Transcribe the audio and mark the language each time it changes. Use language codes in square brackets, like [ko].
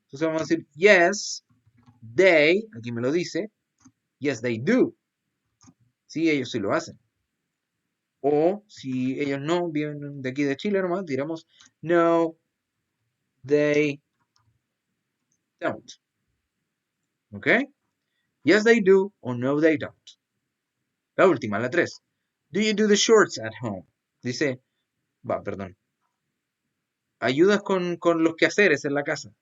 [es] Entonces vamos a decir, yes, they, aquí me lo dice, [en] yes, they do. [es] Sí, ellos sí lo hacen. O si ellos no vienen de aquí de Chile nomás, diremos, [en] no, they don't. [es] ¿Ok? [en] Yes, they do, [es] o [en] no, they don't. [es] La última, la 3. [en] Do you do the chores at home? [es] Dice, perdón. ¿Ayudas con los quehaceres en la casa?